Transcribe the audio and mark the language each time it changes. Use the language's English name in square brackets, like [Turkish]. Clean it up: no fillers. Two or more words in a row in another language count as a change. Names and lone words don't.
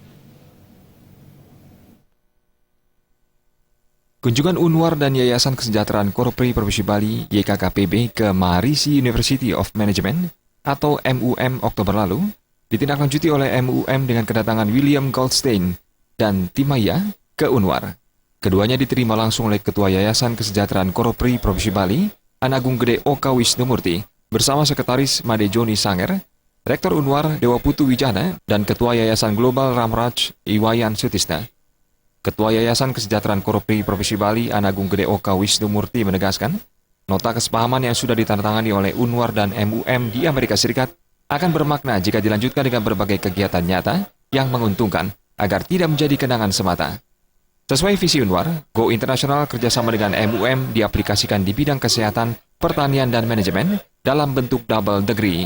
[Indonesian] Kunjungan Unwar dan Yayasan Kesejahteraan Korpri Provinsi Bali (YKKPB) ke Maharishi University of Management atau MUM Oktober lalu ditindaklanjuti oleh MUM dengan kedatangan William Goldstein dan Timaya ke Unwar. Keduanya diterima langsung oleh Ketua Yayasan Kesejahteraan Korpri Provinsi Bali, Anagung Gede Oka Wisnumurti, bersama Sekretaris Made Joni Sanger, Rektor Unwar Dewa Putu Wijana, dan Ketua Yayasan Global Ramraj Iwayan Sutisna. Ketua Yayasan Kesejahteraan Korpri Provinsi Bali, Anagung Gede Oka Wisnumurti menegaskan, nota kesepahaman yang sudah ditandatangani oleh Unwar dan MUM di Amerika Serikat akan bermakna jika dilanjutkan dengan berbagai kegiatan nyata yang menguntungkan agar tidak menjadi kenangan semata. Sesuai visi Unwar, [English] Go International [Indonesian] kerjasama dengan MUM diaplikasikan di bidang kesehatan, pertanian, dan manajemen dalam bentuk [English] double degree.